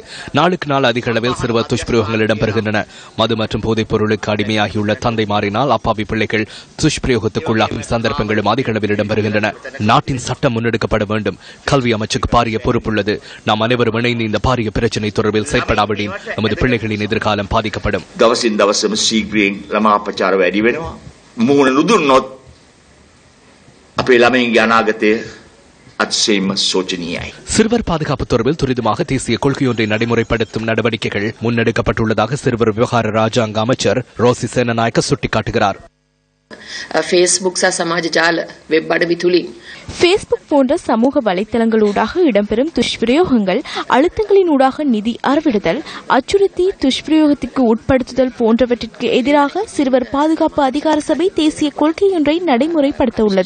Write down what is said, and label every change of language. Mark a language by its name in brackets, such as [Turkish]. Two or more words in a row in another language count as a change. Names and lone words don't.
[Tamil] நாளுக்கு நாள் அதிக அளவில் சிறுவர் துஷ்பிரயோகங்கள் இடம்பெறுகின்றன. மது மற்றும் போதைப் பொருளுக்கு அடிமையாகியுள்ள தந்தை மாறினால் அப்பாவி பிள்ளைகள் துஷ்பிரயோகத்துக்குள்ளாகும் சந்தர்ப்பங்களும் அதிக அளவில் இடம்பெறுகின்றன. நாட்டின் சட்டம் முன்னெடுக்கப்பட வேண்டும். கல்வி அமைச்சுக்கு பாரிய பொறுப்புள்ளது. நாம் அனைவரும் இணைந்து இந்த பாரிய பிரச்சினை தொடர்பில் செயற்படாவிடின் நமது பிள்ளைகளின் எதிர்காலம் பாதிக்கப்படும். [Sinhala] දවසින් දවසම ශීඝ්‍රයෙන් ළමා අපචාර වැඩි වෙනවා. මුහුණ නුදුන්නොත් අපේ ළමයින්ගේ අනාගතය අතිශයින්ම සෝචනීයයි. [Tamil] சிறுவர் பாதுகாப்பு தொடர்பில் துரிதமாக தேசிய கொள்கையொன்றை நடைமுறைப்படுத்தும் நடவடிக்கைகள் முன்னெடுக்கப்பட்டுள்ளதாக சிறுவர் விவகார ராஜாங்க அமைச்சர் ரோசி சேனநாயக்க சுட்டிக்காட்டுகிறார். [Sinhala] ෆේස්බුක් සමාජ ජාල වෙබ් අඩවි තුළින් [Tamil] ஃபேஸ்புக் போன்ற சமூக வலைத்தளங்களூடாக இடம்பெறும் துஷ்பிரயோகங்கள், அழுத்தங்களினூடாக நிதி அறவிடுதல், அச்சுறுத்தி துஷ்பிரயோகத்திற்கு உட்படுத்துதல் போன்றவற்றிற்கு எதிராக சிறுவர் பாதுகாப்பு அதிகார சபை தேசிய கொள்கையொன்றை நடைமுறைப்படுத்த உள்ளது.